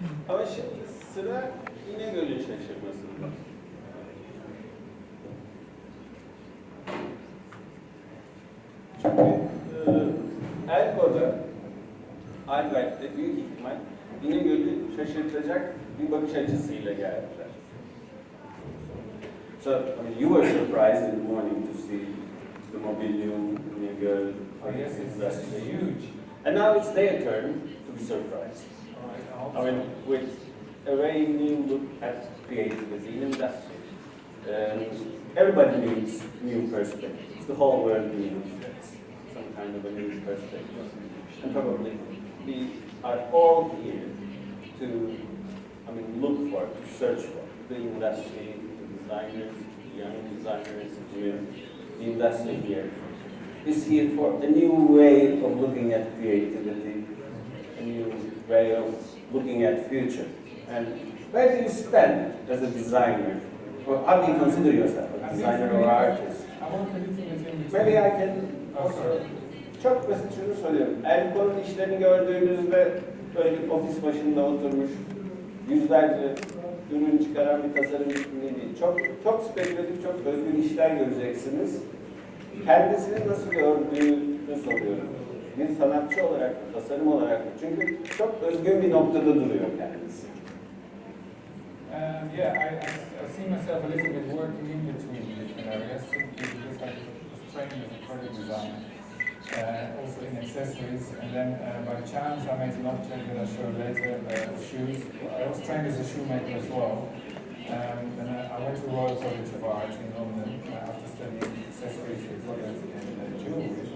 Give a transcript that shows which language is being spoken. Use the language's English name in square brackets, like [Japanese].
[Turkish] Ama şimdi sıra İnegöl'ün şaşırmasında. Çünkü Eelkoo'da, Albert'te büyük ihtimal İnegöl'ü şaşırtacak bir bakış açısıyla geldiler. [English] So, I mean, you were surprised in the morning to see the mobilium, inegöl, yes, it's huge. And now it's their turn to be surprised. I mean, with a very new look at creativity in industry. Everybody needs new perspectives. The whole world needs some kind of a new perspective. And probably we are all here to, I mean, look for, to search for the industry, the designers, the young designers, the industry here is here for a new way of looking at creativity, a new way of looking at future. And where do you stand as a designer? Or how do you consider yourself, a designer or artist? Maybe I can also... [Turkish] Çok basit şunu soruyorum. Eelkoo'nun işlerini gördüğünüzde böyle bir ofis başında oturmuş, yüzlerce ürün çıkaran bir tasarımcı değil. Çok spekülatif, çok özgün işler göreceksiniz. Kendisini nasıl gördüğünü soruyorum. Bir sanatçı olarak, tasarım olarak. Çünkü çok özgün bir noktada duruyor kendisi. [English] Yeah, I see myself a little bit working in between different areas because I was trained as a product designer, also in accessories, and then by chance I made an object that I'll show later, shoes. I was trained as a shoemaker as well, and I went to Royal College of Art in London after studying accessories and products and jewelry.